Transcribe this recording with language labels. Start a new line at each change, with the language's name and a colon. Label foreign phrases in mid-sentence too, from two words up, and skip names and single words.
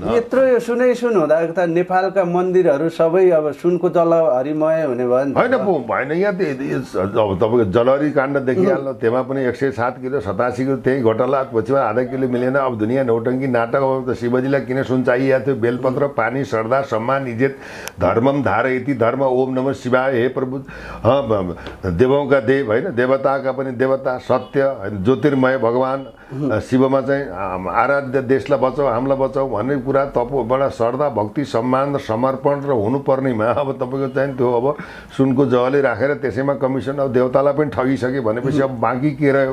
Nepali: यत्रो यो सुन हुँदा त नेपालका मन्दिरहरू सबै अब सुनको जलहरीमय हुने भयो नि? भएन। यहाँ अब तपाईँको जलहरी काण्ड देखिहाल्नु, त्यहाँ पनि 107 किलो 87 किलो त्यही घोटाला, पछिमा आधा किलो मिलेन। अब दुनियाँ नौटङ्की नाटक। अब त शिवजीलाई किन सुन चाहिएको थियो? बेलपत्र, पानी, श्रद्धा, सम्मान, इज्जत,
Sanskrit: धर्मम धारयति धर्म, ओम नमः शिवाय,
Nepali: हे प्रभु
Hindi: देवौँ का देव
Nepali: होइन, देवताका पनि देवता, सत्य होइन, ज्योतिर्मय भगवान शिवमा चाहिँ आराध्य देशलाई बचाऊ, हामीलाई बचाऊ भन्ने कुरा तपोबाट श्रद्धा, भक्ति, सम्मान र समर्पण र हुनुपर्नेमा अब तपाईँको चाहिँ त्यो अब सुनको जहली राखेर त्यसैमा कमिसन अब देवतालाई पनि ठगिसके भनेपछि अब बाँकी के रह्यो?